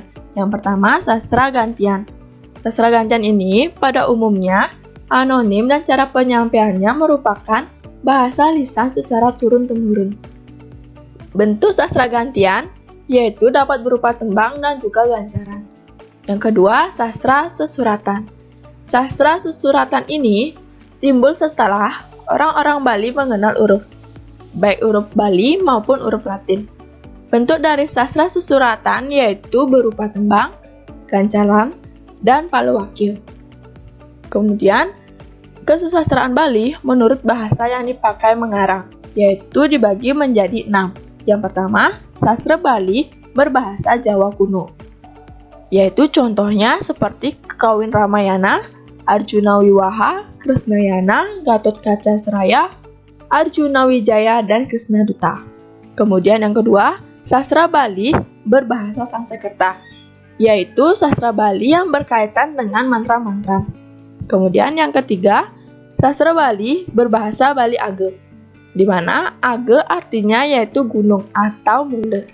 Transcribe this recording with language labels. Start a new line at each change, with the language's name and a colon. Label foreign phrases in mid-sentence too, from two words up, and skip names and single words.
Indonesian: Yang pertama, sastra gantian. Sastra gantian ini pada umumnya anonim dan cara penyampaiannya merupakan bahasa lisan secara turun-temurun. Bentuk sastra gantian yaitu dapat berupa tembang dan juga ganjaran. Yang kedua, sastra sesuratan. Sastra sesuratan ini timbul setelah orang-orang Bali mengenal huruf, baik huruf Bali maupun huruf Latin. Bentuk dari sastra sesuratan yaitu berupa tembang, ganjalan, dan paluwakil. Kemudian, kesusastraan Bali menurut bahasa yang dipakai mengarang, yaitu dibagi menjadi 6. Yang pertama, sastra Bali berbahasa Jawa kuno, yaitu contohnya seperti Kekawin Ramayana, Arjuna Wiwaha, Krisnayana, Gatot Kaca Seraya, Arjuna Wijaya, dan Krisna Duta. Kemudian yang kedua, sastra Bali berbahasa Sanskerta, yaitu sastra Bali yang berkaitan dengan mantra-mantra. Kemudian yang ketiga, sastra Bali berbahasa Bali Age, di mana Age artinya yaitu gunung atau mule.